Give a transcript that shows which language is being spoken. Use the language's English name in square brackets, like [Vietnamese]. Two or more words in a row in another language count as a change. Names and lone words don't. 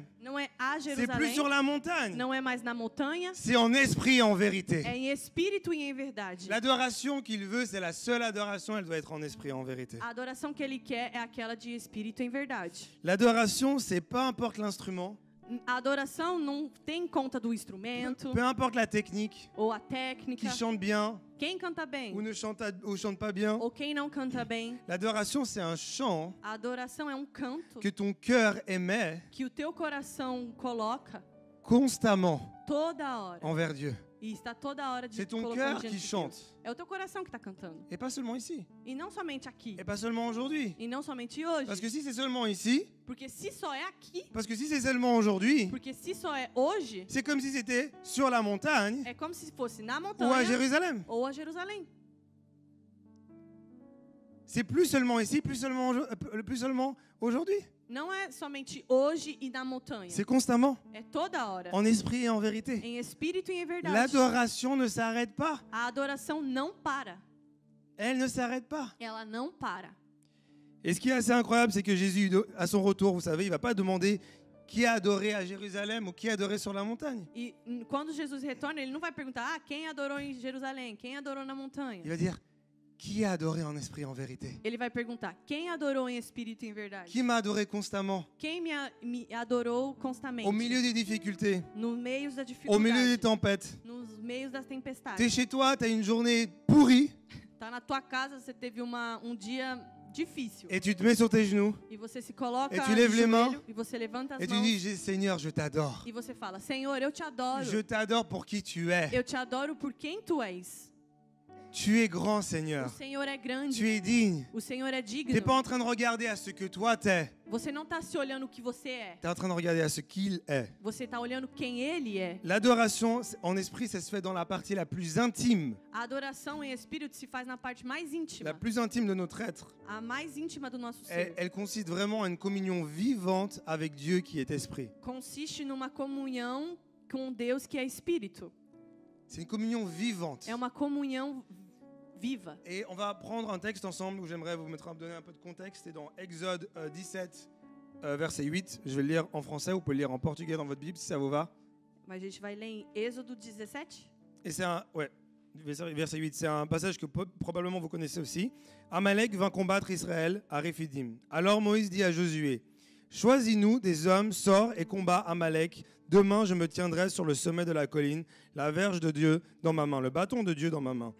[Portuguese] Não é a [French] C'est plus [Portuguese] Jerusalém, [French] sur la montagne. [Portuguese] não é mais na montanha, [French] C'est en esprit et en vérité. [Portuguese] é em espírito e em verdade. [French] L'adoration qu'il veut, c'est la seule adoration, elle doit être en esprit et en vérité. [Portuguese] A adoração que ele quer é aquela de espírito em verdade. [French] L'adoration, c'est peu importe l'instrument, [Portuguese] A adoração não tem em conta do instrumento [French] peu importe la technique, [Portuguese] ou a técnica, [French] qui chante bien [Portuguese] quem canta bem [French] ou ne chante pas bien. [Portuguese] ou quem não canta bem. [French] L'adoration, c'est un chant [Portuguese] A adoração é um canto [French] que ton cœur émet [Portuguese] que o teu coração coloca [French] constamment [Portuguese] toda hora [French] envers Dieu. [Portuguese] e está toda hora de [French] C'est ton [Portuguese] colocando [French] cœur [Portuguese] diante [French] qui [Portuguese] de [French] chante. [Portuguese] Deus. É o teu coração que está cantando. [French] Et pas seulement ici. [Portuguese] E não somente aqui. [French] Et pas seulement aujourd'hui. [Portuguese] E não somente hoje. [French] Parce que si c'est seulement ici, [Portuguese] Porque se só é aqui, [French] parce que si c'est seulement aujourd'hui, [Portuguese] porque se só é hoje, [French] c'est comme si c'était sur la montagne [Portuguese] é como se fosse na [French] ou à [Portuguese] montanha [French] Jérusalem. [Portuguese] ou a Jerusalém. [French] C'est plus seulement ici, plus seulement aujourd'hui. [Portuguese] Não é somente hoje e na montanha. [French] C'est constamment, [Portuguese] É toda hora. [French] en esprit et en vérité. [Portuguese] Em espírito e em verdade. [French] L'adoration ne s'arrête pas. [Portuguese] A adoração não para. [French] Elle ne s'arrête pas. [Portuguese] Ela não para. [French] Et ce qui est assez incroyable, c'est que Jésus, à son retour, vous savez, il ne va pas demander qui a adoré à Jérusalem ou qui a adoré sur la montagne. [Portuguese] E quando Jesus retorna, ele não vai perguntar: quem adorou em Jerusalém? Quem adorou na montanha? [French] Il va dire qui a adoré en esprit et en vérité. [Portuguese] Ele vai perguntar: quem adorou em espírito e em verdade? [French] Qui m'a adoré constamment [Portuguese] Quem me adorou constamente? [French] au milieu des difficultés, [Portuguese] No meio da [French] au milieu des [Portuguese] dificuldade, [French] tempêtes. [Portuguese] nos meios das [French] Tu es [Portuguese] tempestades. [French] chez toi, tu as une journée pourrie [Portuguese] Tá na tua casa, você teve um dia difícil. [French] et tu te mets sur tes genoux [Portuguese] E você se coloca [French] Et tu [Portuguese] de [French] lèves les mains. [Portuguese] joelho, e você levanta as [French] et tu [Portuguese] mãos [French] dis Seigneur, je t'adore. [Portuguese] e você fala: Senhor, eu te adoro. [French] Je t'adore pour qui tu es. [Portuguese] Eu te adoro por quem tu és. [French] Tu es grand, [Portuguese] O [French] Seigneur. [Portuguese] Senhor é grande. [French] Tu es digne. [Portuguese] O Senhor é [French] Tu n'es [Portuguese] digno. [French] pas en train de regarder à ce que toi t'es. [Portuguese] Você não está se olhando o que você é. [French] Tu es en train de regarder à ce qu'il est. [Portuguese] Você está olhando quem Ele é. [French] L'adoration en esprit, ça se fait dans la partie la plus intime, [Portuguese] A adoração em espírito se faz na parte mais íntima. [French] la plus intime de notre être. [Portuguese] A mais íntima do nosso [French] Elle, [Portuguese] ser. [French] elle consiste vraiment à une communion vivante avec Dieu qui est esprit. [Portuguese] Consiste numa comunhão com Deus que é espírito. [French] C'est une communion vivante. [Portuguese] É uma comunhão viva. [French] Et on va prendre un texte ensemble où j'aimerais vous donner un peu de contexte. C'est dans Exode 17, verset 8. Je vais le lire en français, vous pouvez le lire en portugais dans votre Bible si ça vous va. [Portuguese] Mas a gente vai ler em Êxodo 17. [French] Et c'est verset 8, c'est un passage que probablement vous connaissez aussi. Amalek vint combattre Israël à Réphidim. Alors Moïse dit à Josué, choisis-nous des hommes, sors et combat Amalek. Demain, je me tiendrai sur le sommet de la colline, la verge de Dieu dans ma main, le bâton de Dieu dans ma main.